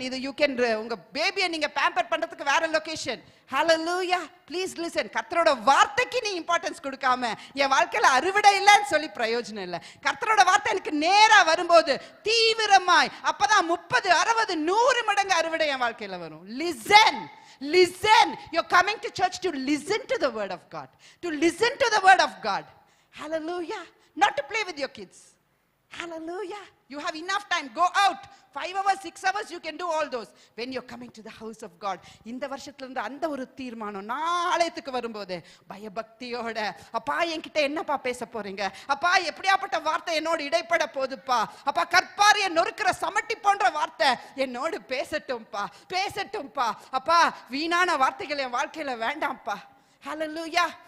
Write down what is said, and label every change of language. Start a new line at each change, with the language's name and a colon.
Tamil: இது
English: you can
Tamil: உங்க பேபியை நீங்க பேம்பர் பண்றதுக்கு வேற லொகேஷன். ஹல்லேலூயா.
English: Please listen.
Tamil: கர்த்தரோட வார்த்தைக்கு நீ இம்பார்ட்டன்ஸ் கொடுக்காம என் வாழ்க்கையில அறுவடை இல்லைன்னு சொல்லி பிரயோஜனம் இல்லை. கர்த்தரோட வார்த்தை எனக்கு நேரா வரும்போது தீவிரமாய் அப்பதான் 30, 60, 100 மடங்கு அறுவடை என் வாழ்க்கையில வரும்.
English: Listen. You're coming to church to listen to the word of God. To listen to the word of God. Hallelujah. Not to play with your kids. Hallelujah. You have enough time. Go out. 5 hours, 6 hours you can do all those. When you're coming to the house of God.
Tamil: இந்த வருஷத்துல இருந்து அந்த ஒரு தீர்மானம், நாளைக்கு வரும்போது பயபக்தியோட, அப்பா என்கிட்ட என்னப்பா பேச போறீங்க? அப்பா எப்படியாப்பட்ட வார்த்தை என்னோடு இடைப்பட போகுதுப்பா? அப்பா கற்பாரிய நொறுக்கிற சமட்டி போன்ற வார்த்தை என்னோடு பேசட்டும்பா. அப்பா வீணான வார்த்தைகள் என் வாழ்க்கையில வேண்டாம்ப்பா. ஹல்லேலூயா.